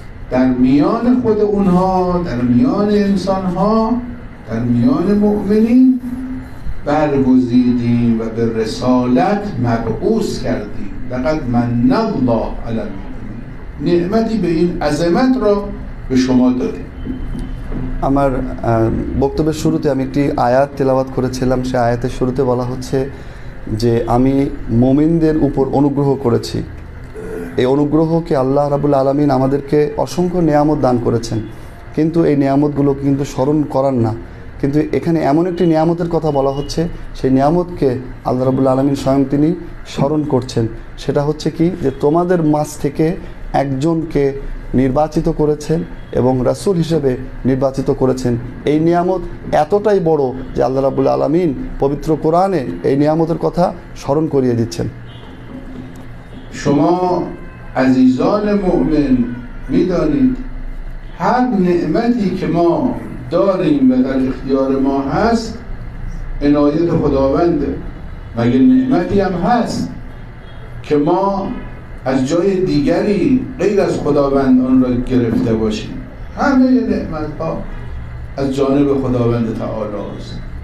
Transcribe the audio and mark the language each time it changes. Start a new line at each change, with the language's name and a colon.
Persian: در میان خود اونها، در میان انسانها، در میان مؤمنین برگزیدیم و به رسالت مبعوث کردیم.
Arabic: لقد من الله علی المؤمنین،
Persian: نعمتی به این عظمت را به شما دادیم।
Bangla: আমার বক্তব্যের শুরুতে আমি একটি আয়াত তেলাওয়াত করেছিলাম। সে আয়াতের শুরুতে বলা হচ্ছে যে আমি মুমিনদের উপর অনুগ্রহ করেছি। এই অনুগ্রহকে আল্লাহ রাব্বুল আলামিন আমাদেরকে অসংখ্য নিয়ামত দান করেছেন, কিন্তু এই নিয়ামতগুলো কিন্তু স্মরণ করার না। কিন্তু এখানে এমন একটি নিয়ামতের কথা বলা হচ্ছে, সেই নিয়ামতকে আল্লাহ রাব্বুল আলামিন স্বয়ং তিনি স্মরণ করছেন। সেটা হচ্ছে কি, যে তোমাদের মাঝ থেকে একজনকে নির্বাচিত করেছেন এবং রাসূল হিসেবে নির্বাচিত করেছেন। এই নিয়ামত এতটাই বড় যে আল্লাহ রাব্বুল আলামিন পবিত্র কোরআনে এই নিয়ামতের কথা স্মরণ করিয়ে দিচ্ছেন।
Persian: شما عزیزان مؤمن میدانید هر نعمتی که ما داریم و در اختیار ما هست عنایت خداونده. مگه نعمتی هم هست که ما از جای دیگری غیر از خداوند آن را گرفته باشیم؟ همه نعمت ها از جانب خداوند تعالی است.